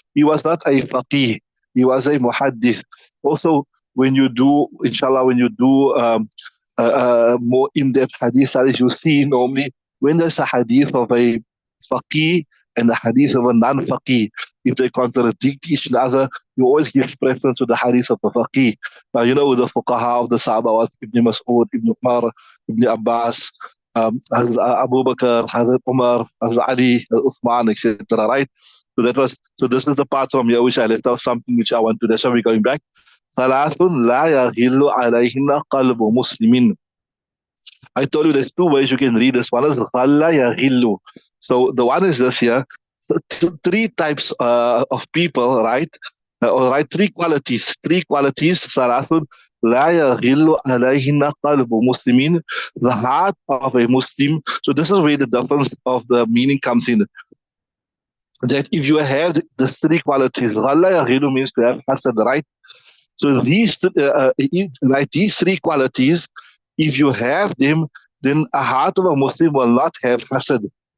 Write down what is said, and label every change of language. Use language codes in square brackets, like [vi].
[en] He was not a faqih, he was a muhaddith. Also, when you do, inshallah, when you do more in-depth hadith, as you see normally, when there's a hadith of a faqih and a hadith of a non-faqih, if they contradict each other, you always give preference to the hadith of the faqih. Now, you know, the fuqaha of the Sahaba was Ibn Mas'ud, Ibn Umar, Ibn Abbas, Hazrat Abu Bakr, Hazrat Umar, Hazrat Ali, Uthman, etc. Right? So this is the part from here which I left out something which I want to. That's why we're going back. [ar] ثلاث لا يغل عليهن قلب مسلم. [en] I told you there's 2 ways you can read this. One is [ar] غل يغل. [en] So the one is this here. 3 types of people, right? All right, 3 qualities. 3 qualities. [ar] ثلاث لا يغل عليهن قلب مسلمين. [en] The heart of a Muslim. So this is where the difference of the meaning comes in. That if you have the 3 qualities, [ar] غل يغل [en] means to have hasad, right? So these 3 qualities, if you have them, then a heart of a Muslim will not have hasad.